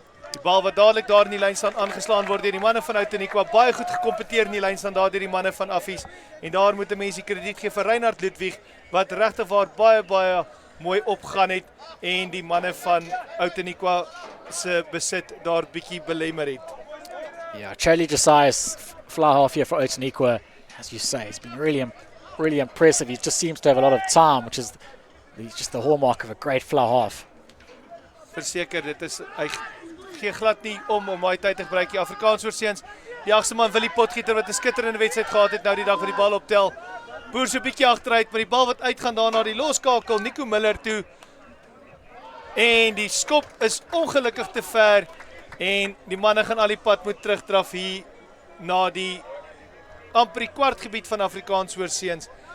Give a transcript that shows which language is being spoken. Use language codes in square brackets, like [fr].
[af] Die bal wat dadelik daar in die lyn staan aangeslaan word deur die manne van Outeniqua, baie goed gekompeteer in die lyn staan daar deur die manne van Affies. En daar moet 'n mens die krediet gee vir Reinhard Ludwig wat regtig waar baie mooi opgaan het en die manne van Outeniqua se besit daar bietjie belemmer het. [en] Yeah, Charlie Josiah's fly half here for Outeniqua, as you say, it's been really impressive. He just seems to have a lot of time, which is just the hallmark of a great fly half. [af] Verseker, dit is hy gee glad nie om baie tyd te gebruik. Die Afrikaans Oorseens, die agste man Willie Potgieter wat 'n skitterende wedstryd gehad het nou die dag wat die bal optel. Boer so 'n bietjie agteruit, maar die bal wat uitgaan daar na die loskakel Nico Miller toe. En die skop is ongelukkig te ver en die manne gaan al die pad moet terugdraf hier na die amper die kwartgebied van Afrikaans Oorseens.